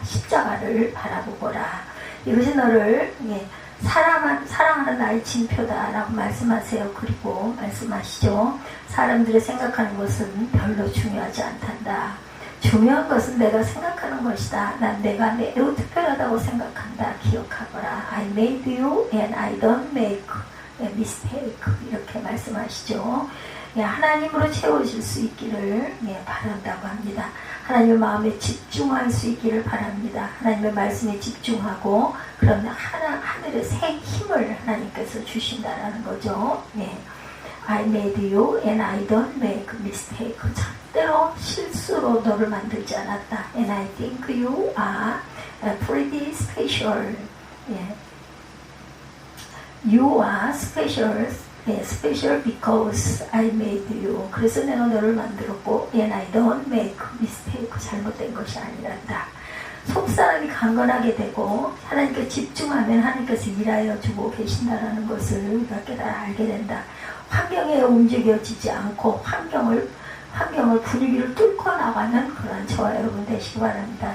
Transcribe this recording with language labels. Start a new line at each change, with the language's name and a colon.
Korean: 십자가를 바라보거라. 이것이 너를 사랑하는 나의 징표다 라고 말씀하세요. 그리고 말씀하시죠. 사람들이 생각하는 것은 별로 중요하지 않단다. 중요한 것은 내가 생각하는 것이다. 난 내가 매우 특별하다고 생각한다. 기억하거라.
English: I made you and I don't make a mistake.
Korean: 이렇게 말씀하시죠. 하나님으로 채워질 수 있기를 바란다고 합니다. 하나님의 마음에 집중할 수 있기를 바랍니다. 하나님의 말씀에 집중하고 그러면 하늘의 새 힘을 하나님께서 주신다라는 거죠.
English: I made you and I don't make mistake.
Korean: 절대로 실수로 너를 만들지 않았다.
English: And I think you are pretty special. You are special. Special because I made you.
Korean: 그래서 내가 너를 만들었고
English: and I don't make mistake.
Korean: 잘못된 것이 아니란다. 속사람이 강건하게 되고 하나님께 집중하면 하나님께서 일하여 주고 계신다라는 것을 우리가 깨달아 알게 된다. 환경에 움직여지지 않고 환경을 분위기를 뚫고 나가는 그런 저와 여러분 되시기 바랍니다.